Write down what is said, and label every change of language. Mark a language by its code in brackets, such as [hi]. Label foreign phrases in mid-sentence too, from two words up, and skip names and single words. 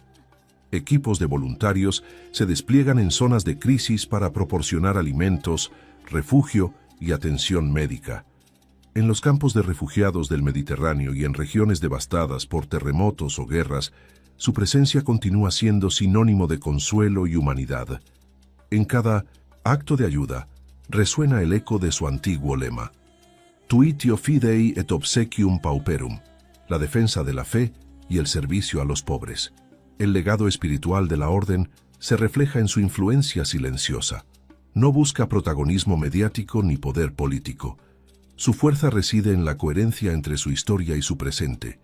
[es] Equipos de voluntarios se despliegan en zonas de crisis para proporcionar alimentos, refugio y atención médica. En los campos de refugiados del Mediterráneo y en regiones devastadas por terremotos o guerras, su presencia continúa siendo sinónimo de consuelo y humanidad. En cada acto de ayuda resuena el eco de su antiguo lema: [la] Tuitio fidei et obsequium pauperum, [es] la defensa de la fe y el servicio a los pobres. El legado espiritual de la Orden se refleja en su influencia silenciosa. No busca protagonismo mediático ni poder político. Su fuerza reside en la coherencia entre su historia y su presente.